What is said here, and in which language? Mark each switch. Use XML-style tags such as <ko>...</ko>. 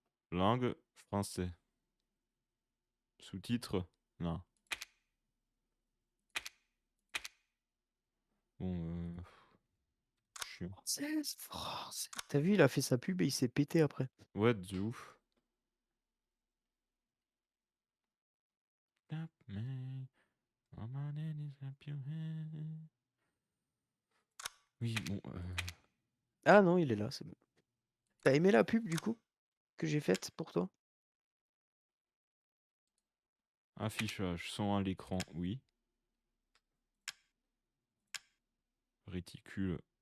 <fr>Langue, français. Sous-titres, non. Bon, chiant. Française, France. T'as vu, il a fait sa pub et il s'est pété après. Ouais, de ouf.</fr> <en>Batman, all my ladies clap your hands.</en> <fr>Oui, bon, Ah non, il est là, c'est bon. T'as aimé la pub du coup que j'ai faite pour toi? affichage, son à l'écran, oui. Réticule.</fr>